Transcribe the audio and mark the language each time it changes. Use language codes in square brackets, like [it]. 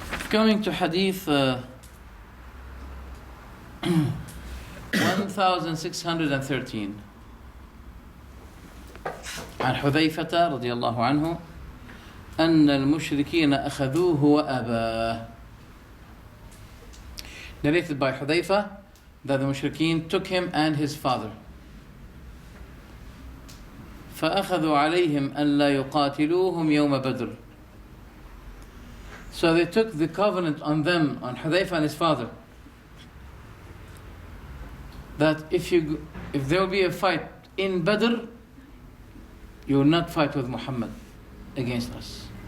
[en] Coming to Hadith 1613 [ar] عن حذيفة رضي الله عنه أن المشركين أخذوه وأباه. [en] Narrated by Hudayfa that the mushrikeen took him and his father. [ar] فأخذوا عليهم أن لا يقاتلوهم يوم بدر. [en] So they took the covenant on them, on Hudayfa and his father, that if there will be a fight in Badr, you will not fight with Muhammad against us.